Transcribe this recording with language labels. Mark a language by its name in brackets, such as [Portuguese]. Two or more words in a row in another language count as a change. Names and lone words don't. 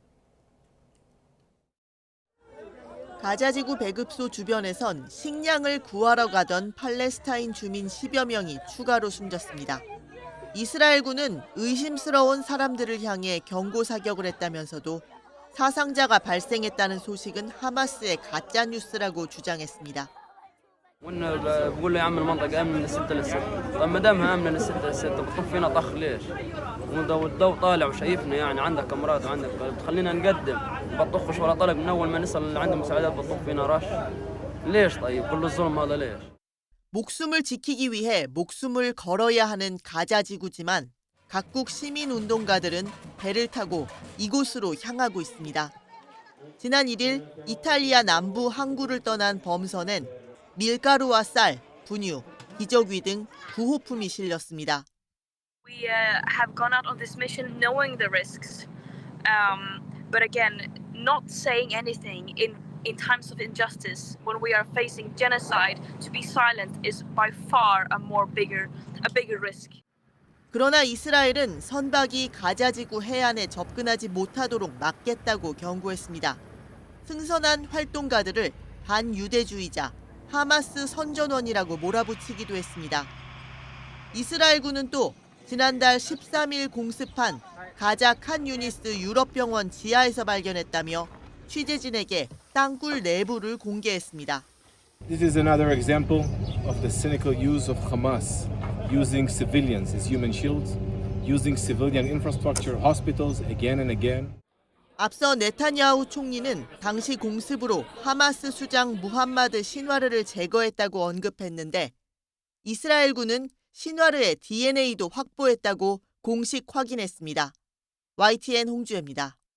[Korean] 가자지구 배급소 주변에선 식량을 구하러 가던 팔레스타인 주민 10여 명이 추가로 숨졌습니다. 이스라엘군은 의심스러운 사람들을 향해 경고 사격을 했다면서도 사상자가 발생했다는 소식은 하마스의 가짜 뉴스라고 주장했습니다. [Arabic] بقول له يا عم المنطقة أمن من 6 ل 6. طيب ما دامها أمن من 6 ل 6 بتطف فينا طخ ليش؟ والضوء طالع وشايفنا يعني عندك كاميرات وعندك تخلينا نقدم بطخش ولا طلق من أول ما نصل اللي عنده مساعدات بتطف فينا رش. ليش طيب كل الظلم هذا ليش؟ [Korean] 목숨을 지키기 위해 목숨을 걸어야 하는 가자지구지만 각국 시민운동가들은 배를 타고 이곳으로 향하고 있습니다. 지난 1일 이탈리아 남부 항구를 떠난 범선엔 밀가루와 쌀, 분유, 기저귀 등 구호품이 실렸습니다. [English] We have gone out on this mission knowing the risks, but again, not saying anything in times of injustice when we are facing genocide. To be silent is by far a bigger risk. [Korean] 그러나 이스라엘은 선박이 가자지구 해안에 접근하지 못하도록 막겠다고 경고했습니다. 승선한 활동가들을 반유대주의자, 하마스 선전원이라고 몰아붙이기도 했습니다. 이스라엘군은 또 지난달 13일 공습한 가자 칸 유니스 유럽병원 지하에서 발견했다며 취재진에게 땅굴 내부를 공개했습니다. [English] This is another example of the cynical use of Hamas, using civilians as human shields, using civilian infrastructure, hospitals again and again. [Korean] 앞서 네타냐후 총리는 당시 공습으로 하마스 수장 무함마드 신와르를 제거했다고 언급했는데 이스라엘군은 신와르의 DNA도 확보했다고 공식 확인했습니다. YTN 홍주혜입니다.